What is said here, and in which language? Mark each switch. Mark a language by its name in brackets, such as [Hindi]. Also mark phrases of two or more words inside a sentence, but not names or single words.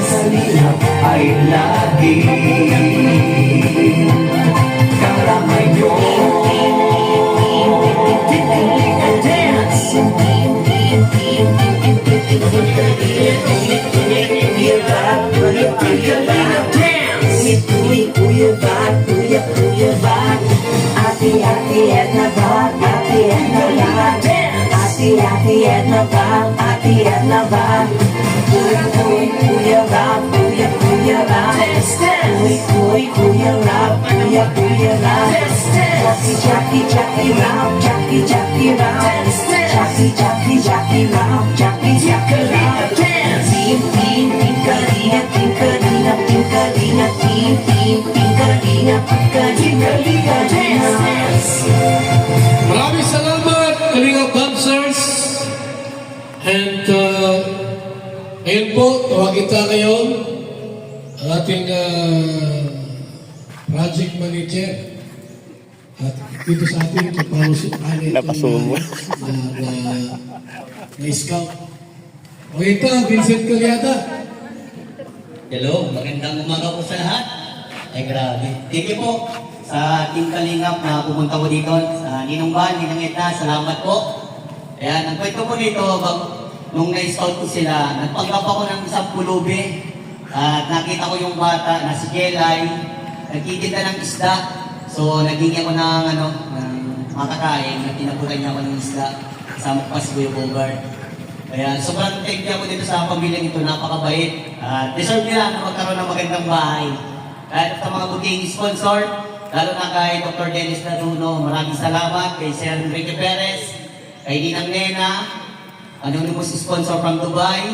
[Filipino] Ang kalingap ay laging karamay nyo. Kalinga dance. Kalinga dance. Kuya Val, Kuya Val. Ati Edna Val, Ati Edna Val. Ati Edna Val, Ati Edna Val. Kuya Val, Kuya Val. Kuya Val, Kuya Val. Jackie Val, Jackie Val. Jackie Val, Jackie Val. Team, Kalinga, Team Kalinga, Team Kalinga, Team Kalinga. Kalingap, Kalingap Dance. Maraming salamat, Kalingap Dancers. And ngayon po, tawagin ngayon ang ating project manager. At dito sa ating Napasumo. na scout. Okay ito, Vincent Calyada. Hello, magandang umaga po sa lahat. Ay grabe. [English] Thank you [Filipino] po sa Team Kalingap na pumunta ko dito. Sa Ninong Ban, Ninang Edna, salamat po. Ayan, ang kwento po dito, nung na-scout ko sila, nagpanggap ako ng isang pulubi. At nakita ko yung bata na si Jelay, nagtitinda ng isda. So, naging ako ng makakain, na tinabutan niya ako ng isda. Kasama ko pa si Kuya Bogart. Kaya sobrang [English] thank you [Filipino] ako dito sa pamilya nito, napakabait. Deserve nila na magkaroon ng magandang bahay. At sa mga buting sponsor, lalo na kay Dr. Dennis Laruno, maraming salamat. Kay Sir Enrique Perez, kay Ninang Nena, [English] anonymous sponsor from Dubai.